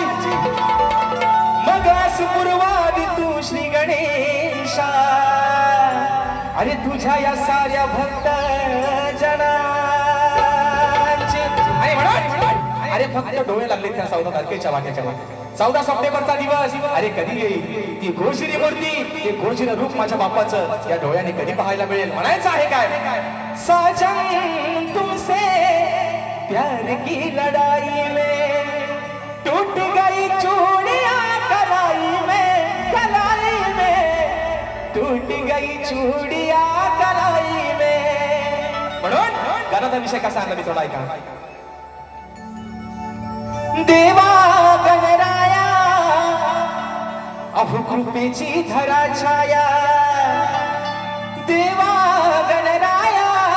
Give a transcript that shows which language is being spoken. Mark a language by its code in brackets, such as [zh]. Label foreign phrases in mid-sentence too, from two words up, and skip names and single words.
[mr] मग आज पूर्वादी तू श्री गणेशा, अरे तुझ्या या साऱ्या भक्त जनांची. आणि म्हणून अरे फक्त डोळे लागले त्या 14 तारखेच्या वाट्याच्या वाट्या. 14 सप्टेंबरचा दिवस, अरे कधी येईल ती घोषरी मूर्ती, ते घोषरी रूप माझ्या बाप्पाचं या डोळ्याने कधी पाहायला मिळेल. म्हणायचं आहे काय, [hi] साजन तुमसे प्यार की लड़ाई में टूट गई चूड़ियां कलाई में, कलाई में टूट गई चूड़ियां कलाई में. [mr] म्हणून गाण्याचा विषय कसा आणला मी थोडा ऐका. देवा गणराया अहो कृपेची धरा छाया, देवा गणराया